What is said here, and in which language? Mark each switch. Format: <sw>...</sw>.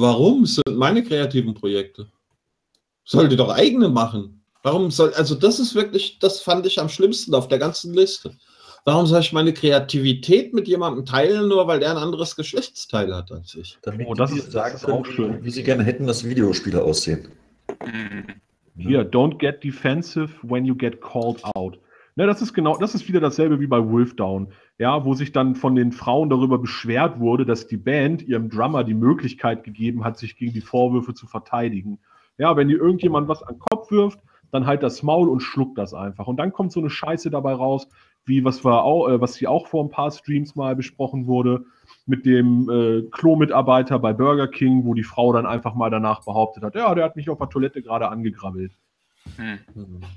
<de>Warum sind meine kreativen Projekte? Soll die doch eigene machen? Warum soll, also das ist wirklich, das fand ich am schlimmsten auf der ganzen Liste. Warum soll ich meine Kreativität mit jemandem teilen, nur weil der ein anderes Geschlechtsteil hat als ich? Damit oh, das die ist sagen können, auch schön. Wie sie gerne hätten, dass Videospiele aussehen.</de> <en>Hier, yeah, don't get defensive when you get called out.</en> <de>Ne, das ist wieder dasselbe wie bei Wolfdown, ja, wo sich dann von den Frauen darüber beschwert wurde, dass die Band ihrem Drummer die Möglichkeit gegeben hat, sich gegen die Vorwürfe zu verteidigen. Ja, wenn dir irgendjemand was an den Kopf wirft, dann halt das Maul und schluckt das einfach. Und dann kommt so eine Scheiße dabei raus, wie was hier auch vor ein paar Streams mal besprochen wurde, mit dem Klo-Mitarbeiter bei Burger King, wo die Frau dann einfach mal danach behauptet hat, ja, der hat mich auf der Toilette gerade angegrabbelt. Hm.</de>